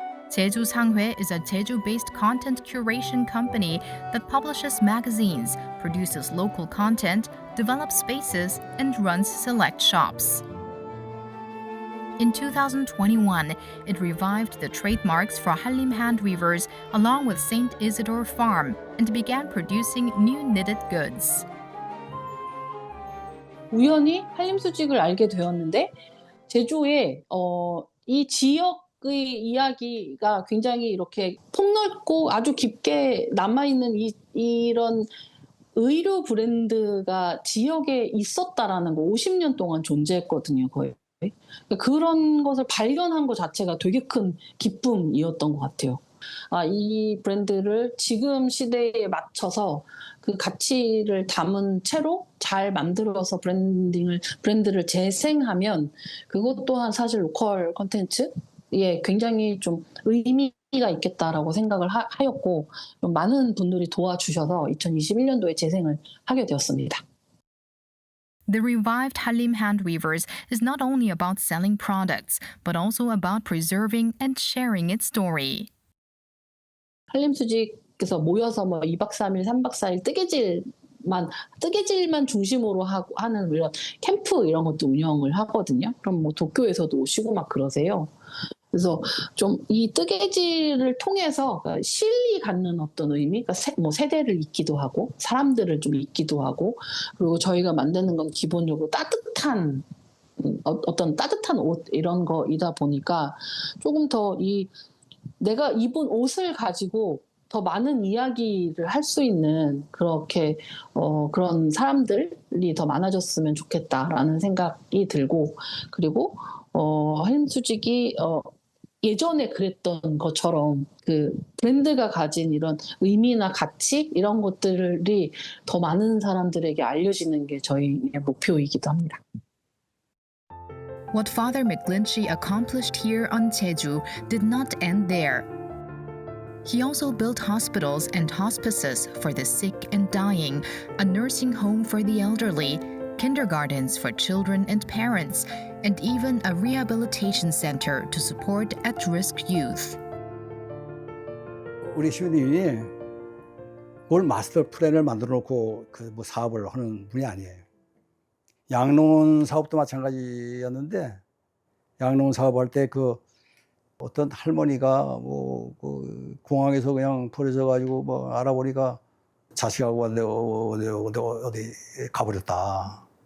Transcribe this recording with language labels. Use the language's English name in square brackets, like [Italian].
[English] Jeju Sanghae is a Jeju-based content curation company that publishes magazines, produces local content, develops spaces, and runs select shops. In 2021, it revived the trademarks for Hallim Handweavers along with St. Isidore Farm and began producing new knitted goods. [Korean] 우연히 한림수직을 알게 되었는데 제주에 이 지역의 이야기가 굉장히 이렇게 폭넓고 아주 깊게 남아있는 이런 의류 브랜드가 지역에 있었다라는 거 50년 동안 존재했거든요, 거의. 그런 것을 발견한 것 자체가 되게 큰 기쁨이었던 것 같아요. 이 브랜드를 지금 시대에 맞춰서 그 가치를 담은 채로 잘 만들어서 브랜드를 재생하면 그것 또한 사실 로컬 콘텐츠에 굉장히 좀 의미가 있겠다라고 생각을 하였고 많은 분들이 도와주셔서 2021년도에 재생을 하게 되었습니다. [English] The revived Hallim Handweavers is not only about selling products, but also about preserving and sharing its story. [Korean] 한림수직에서 모여서 2박 3일, 3박 4일 뜨개질만 중심으로 하는 이런 캠프 이런 것도 운영을 하거든요. 그럼 도쿄에서도 오시고 막 그러세요. 그래서 좀 이 뜨개질을 통해서 실리 갖는 어떤 의미, 그러니까 세대를 잇기도 하고 사람들을 좀 잇기도 하고 그리고 저희가 만드는 건 기본적으로 따뜻한 어떤 따뜻한 옷 이런 거이다 보니까 조금 더 내가 입은 옷을 가지고 더 많은 이야기를 할 수 있는 그렇게 그런 사람들이 더 많아졌으면 좋겠다라는 생각이 들고 그리고 한림수직이 예전에 그랬던 것처럼 그 브랜드가 가진 이런 의미나 가치 이런 것들이 더 많은 사람들에게 알려지는 게 저희의 목표이기도 합니다. [English] What Father McGlinchey accomplished here on Jeju did not end there. He also built hospitals and hospices for the sick and dying, a nursing home for the elderly, kindergartens for children and parents, and even a rehabilitation center to support at-risk youth. [Korean] 우리 시부님이 올 마스터 플랜을 만들어 놓고 사업을 하는 분이 아니에요. 양농 사업도 마찬가지였는데 양농 사업할 때 어떤 할머니가 공항에서 그냥 버려져 가지고 알아보니까 자식하고 어디 가버렸다.